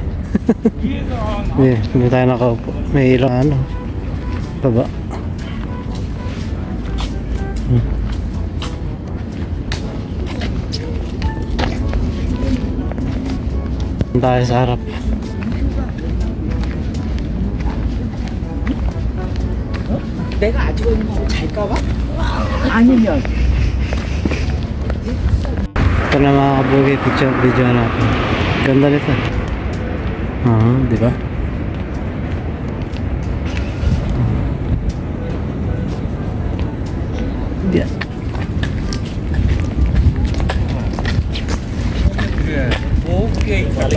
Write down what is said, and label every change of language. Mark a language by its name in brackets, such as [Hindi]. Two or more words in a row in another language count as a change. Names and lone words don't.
[Filipino] Hindi tayo nakaupo. May ilang ano, baba. Tayo sa harap. [Korean] 내가 아직 있는 거 잘까봐? 아니면 [Filipino] Ito na mga kabugi, video natin. Ganda nito. Di ba? Yan. [Korean] 오케이.